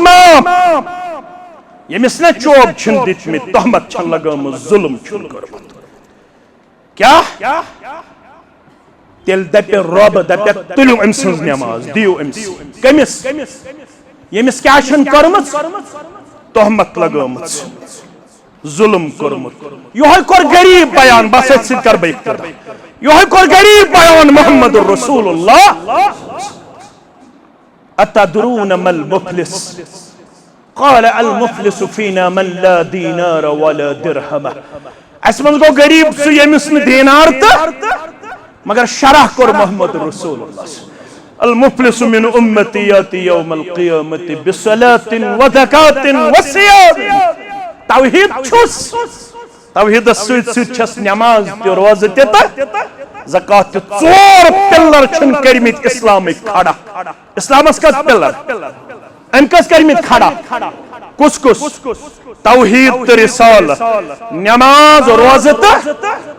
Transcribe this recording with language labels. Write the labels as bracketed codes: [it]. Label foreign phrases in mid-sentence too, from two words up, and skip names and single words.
[ks] معاف ییٚمِس نہ چوب چھِنہٕ دِتمٕتۍ تہمت چھَنہٕ لگٲمٕژ ظلم چھُنہٕ کوٚرمُت کیٛاہ تیٚلہِ دپہِ رۄب دپٮ۪کھ تُلِو أمۍ سٕنٛز نٮ۪ماز دِیِو أمِس کٔمِس ییٚمِس کیٛاہ چھَنہٕ کٔرمٕژ تہمت لگٲمٕژ ظلم کوٚرمُت یِہوے کوٚر غریٖب بیان بس أتھۍ سۭتۍ کرٕ بہٕ اِقتدا یِہوے کوٚر غریٖب بیان محمد رسول اللہ [ar] اتدرون ما المفلس قال المفلس فينا من لا دينار ولا درهم [ks] اس منٛز گوٚو غریٖب سُہ ییٚمِس نہٕ دیٖنار تہٕ مگر شرح کوٚر محمد رسول اللہ [ar] المفلس من امتی یاتی یوم القیامت بصلاة وزکاة وصیام [ks] توحید چھُس توحید سۭتۍ چھس نماز تہِ روزٕ تہِ تہٕ زکات تہِ ژور پِلر چھِنہٕ کٔرمٕتۍ اسلامٕکۍ کھڑا اسلامس کٔژ پِلر أمۍ کٔژ کٔرمٕتۍ کھڑا کُس کُس توحید تہٕ رسالت نماز روزٕ تہٕ